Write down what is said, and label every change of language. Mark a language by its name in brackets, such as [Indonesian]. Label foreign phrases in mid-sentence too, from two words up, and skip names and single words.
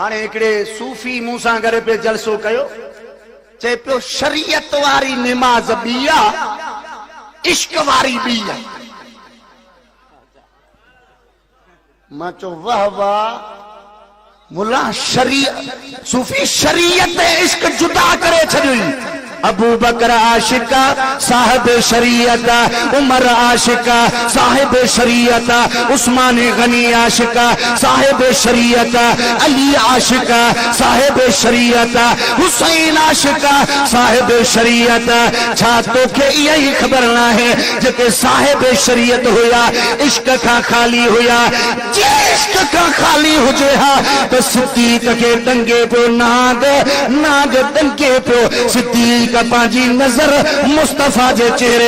[Sindhi] हाणे हिकिड़े सूफी मूं सां गॾु पे जलसो कयो चए पियो शरीयत वारी निमाज़ ॿी आहे इश्क वारी ॿी आहे मां चयो वाह वाह मुला शरीयत सूफी शरीयत इश्क जुदा करे छॾियो अबू बकर आशिका साहिब शरीयत उमर आशिका साहिब शरीयत उस्मान गनी आशिका साहिब शरीयत अली आशिका साहिब शरीयत हुसैन आशिका साहिब शरीयत छा तोखे इहा ही ख़बर न आहे जेके साहिब शरीयत हुया इश्क खां खाली हुया जे इश्क खां खाली हुजे हा त सिद्दीक खे डंगे पियो नाग डंगे पियो सिद्दीक पंहिंजी नज़र मुस्तफ़ा जे चेहरे